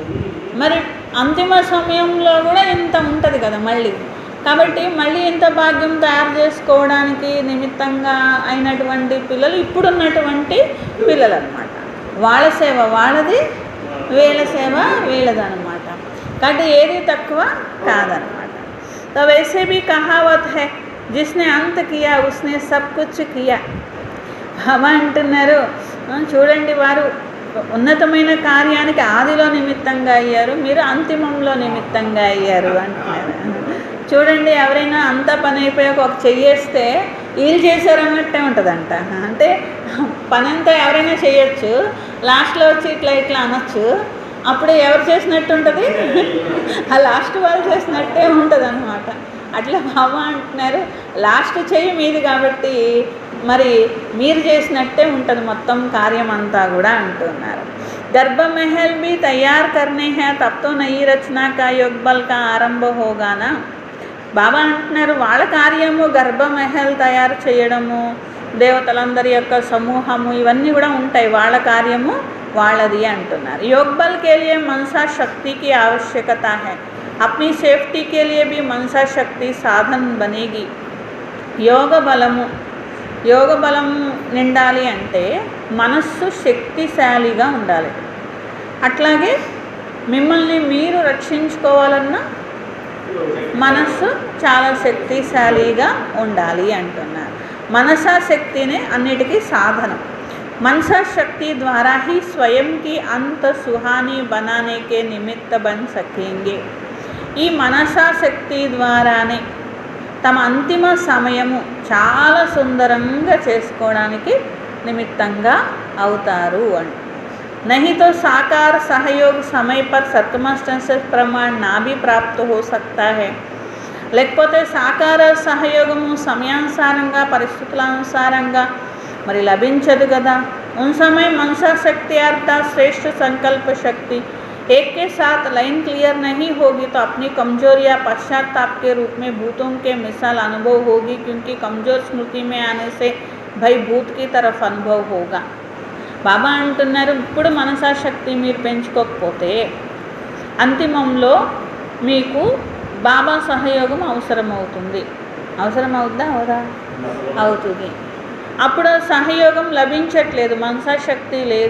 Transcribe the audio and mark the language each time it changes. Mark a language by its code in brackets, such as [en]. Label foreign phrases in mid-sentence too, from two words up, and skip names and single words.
[te] మరి అంతిమ సమయంలో కూడా ఇంత ఉంటుంది కదా మళ్ళీ. కాబట్టి మళ్ళీ ఇంత భాగ్యం తయారు చేసుకోవడానికి నిమిత్తంగా అయినటువంటి పిల్లలు ఇప్పుడున్నటువంటి పిల్లలు అన్నమాట. వాళ్ళ సేవ వాళ్ళది, వీళ్ళ సేవ వీళ్ళదన్నమాట. కాబట్టి ఏది తక్కువ కాదనమాట. [hi] तो वैसे भी कहावत है जिसने अंत किया उसने सब कुछ किया. [te] బాబా అంటున్నారు, చూడండి వారు ఉన్నతమైన కార్యానికి ఆదిలో నిమిత్తంగా అయ్యారు, మీరు అంతిమంలో నిమిత్తంగా అయ్యారు అంటున్నారు. చూడండి, ఎవరైనా అంతా పని అయిపోయాక ఒక చెయ్యేస్తే వీళ్ళు చేశారన్నట్టే ఉంటుందంట. అంటే పని అంతా ఎవరైనా చేయొచ్చు, లాస్ట్లో వచ్చి ఇట్లా అనొచ్చు. అప్పుడు ఎవరు చేసినట్టు ఉంటుంది? ఆ లాస్ట్ వాళ్ళు చేసినట్టే ఉంటుంది అన్నమాట. అట్లా బాబా అంటున్నారు, లాస్ట్ చెయ్యి మీది కాబట్టి మరి మీరు చేసినట్టే ఉంటుంది మొత్తం కార్యం అంతా కూడా అంటున్నారు. [hi] గర్భ महल भी तैयार करने हैं तब तो नई रचना का योग बल का आरंभ होगा ना. [te] బాబా అంటున్నారు, వాళ్ళ కార్యము గర్భ महल తయారు చేయడము, దేవతలందరి యొక్క సమూహము, ఇవన్నీ కూడా ఉంటాయి. వాళ్ళ కార్యము వాళ్ళది అంటున్నారు. [hi] योग बल के लिए मनसा शक्ति की आवश्यकता है. अपनी सेफ्टी के लिए भी मनसा शक्ति साधन बनेगी. [te] యోగ బలం నిండాలి అంటే మనస్సు శక్తిశాలిగా ఉండాలి. అట్లాగే మిమ్మల్ని మీరు రక్షించుకోవాలన్నా మనస్సు చాలా శక్తిశాలిగా ఉండాలి అంటున్నారు. మనసా శక్తినే అన్నిటికీ సాధనం. [hi] मनसा शक्ति द्वारा ही स्वयं की अंत सुहानी बनाने के निमित्त बन सकेंगे. [te] ఈ మనసా శక్తి ద్వారానే తమ అంతిమ సమయము చాలా సుందరంగా చేసుకోవడానికి నిమిత్తంగా అవుతారు అని. [hi] नहीं तो साकार सहयोग समय पर सत्मस्तंश प्रमाण ना भी प्राप्त हो सकता है. [te] లేకపోతే సాకార సహయోగము సమయానుసారంగా, పరిస్థితుల అనుసారంగా మరి లభించదు కదా. [hi] उन समय मनसा शक्ति अर्थात श्रेष्ठ संकल्प शक्ति एक के साथ लाइन क्लियर नहीं होगी तो अपनी कमजोर या पश्चाताप के रूप में भूतों के मिसाल अनुभव होगी, क्योंकि कमजोर स्मृति में आने से भय भूत की तरफ अनुभव होगा. [te] బాబా అంటున్నారు, ఇప్పుడు మనసాశక్తి మీరు పెంచుకోకపోతే అంతిమంలో మీకు బాబా సహయోగం అవసరమవుతుంది. అవసరమవుద్దా అవదా? అవుతుంది. అప్పుడు సహయోగం లభించట్లేదు, మనసాశక్తి లేదు.